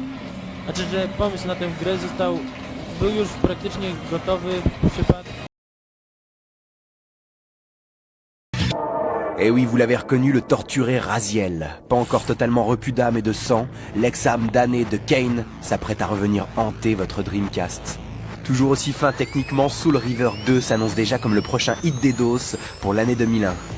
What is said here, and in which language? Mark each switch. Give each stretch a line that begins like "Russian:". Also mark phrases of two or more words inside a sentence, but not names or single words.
Polish: Znaczy, że pomysł na tę grę był już praktycznie gotowy w przypadku...
French: Eh oui, vous l'avez reconnu, le torturé Raziel. Pas encore totalement repu d'âme et de sang, l'ex-âme damnée de Kain s'apprête à revenir hanter votre Dreamcast. Toujours aussi fin techniquement, Soul Reaver 2 s'annonce déjà comme le prochain hit des DOS pour l'année 2001.